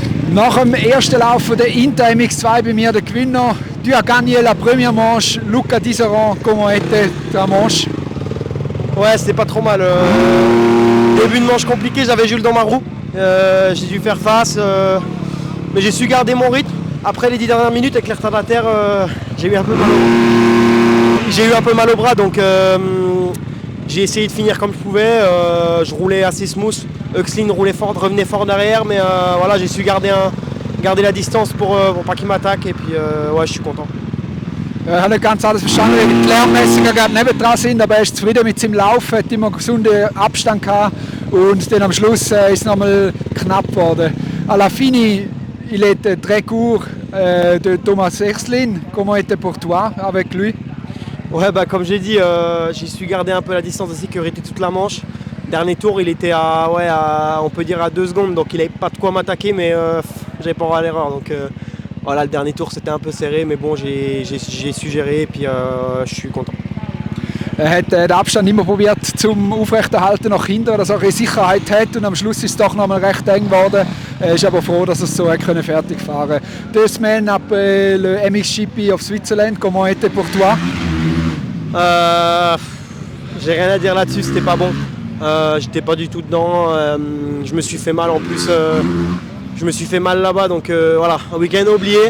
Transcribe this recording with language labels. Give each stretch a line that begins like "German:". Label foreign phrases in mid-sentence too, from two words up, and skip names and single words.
German: Nach dem ersten Lauf der Inter MX2 bei mir der Gewinner.
French: Tu as gagné la première manche. Luca Dizeran, comment était ta manche? Ouais, c'était pas trop mal. Début de manche compliqué, j'avais Jules dans ma roue. J'ai dû faire face, mais j'ai su garder mon rythme. Après les 10 dernières minutes avec les retardataires, j'ai eu un peu mal au bras, donc j'ai essayé de finir comme je pouvais. Je roulais assez smooth. Oexlin roulait fort, revenait fort derrière, mais voilà, j'ai su garder la distance pour pas qu'il m'attaque, et puis ouais, je suis content.
German: Ich habe nicht ganz alles verstanden, weil die Lärmmesser gerade nebendran sind, aber er ist zufrieden mit seinem Lauf, hat immer einen gesunden Abstand gehabt und dann am Schluss ist es nochmal knapp geworden.
French: À la fin, il était très court de Thomas Oexlin. Comment était pour toi avec lui? Ouais, bah, comme j'ai dit, j'ai su garder un peu la distance de sécurité toute la manche. Dernier tour, il était on peut dire à 2 secondes, donc il n'avait pas de quoi m'attaquer, mais j'avais pas à l'erreur. Donc voilà, le dernier tour c'était un peu serré, mais bon, j'ai su gérer, et puis je suis content.
German: Hat den Abstand immer probiert zum Aufrechterhalten nach hinten, dass er eine Sicherheit hat, und am Schluss ist es doch noch mal recht eng geworden. Er ist aber froh, dass er es so fertig fahren konnte.
French: 2 semaines après le MXGP of Switzerland, comment était pour toi? J'ai rien à dire là-dessus, c'était pas bon. J'étais pas du tout dedans. Je me suis fait mal en plus. Je me suis fait mal là-bas, donc voilà, un week-end oublié.